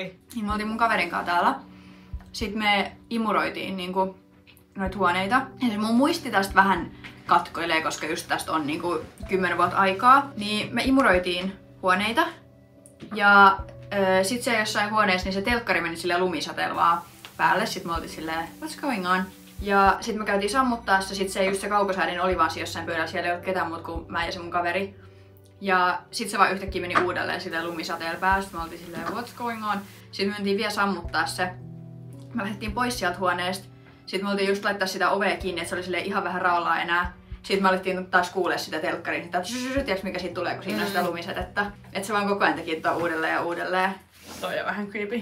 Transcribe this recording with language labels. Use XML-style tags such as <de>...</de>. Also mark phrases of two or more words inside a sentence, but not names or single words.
<fi>Niin me oltiin mun kaverin kanssa täällä. Sitten me imuroitiin niinku noita huoneita. Ja se mun muisti tästä vähän katkoilee, koska just tästä on niinku 10 vuotta aikaa. Niin me imuroitiin huoneita. Ja sit se jossain huoneessa, niin se telkkari meni silleen lumisateella vaan päälle. Sitten me oltiin silleen,</fi> <en>what's going on?</en> <fi>Ja sitten me käytiin sammuttaa se, sit se kaukosäädin oli vaan jossain pöydällä, siellä ei ollut ketään muut kuin mä ja se mun kaveri. Ja sit se vaan yhtäkkiä meni uudelleen silleen lumisateella päällä, sit me oltiin silleen,</fi> <en>what's going on?</en> <fi>Sitten me mentiin vielä sammuttaa se. Me lähdettiin pois sieltä huoneesta. Sitten me oltiin just laittaa sitä ovea kiinni, että se oli silleen ihan vähän raolaa enää. Sitten me alettiin taas kuulee sitä telkkarin, että tiiäks mikä siitä tulee, kun siinä on sitä lumisadetta. Että se vaan koko ajan teki tuon uudelleen ja uudelleen. Toi on vähän creepy.</fi>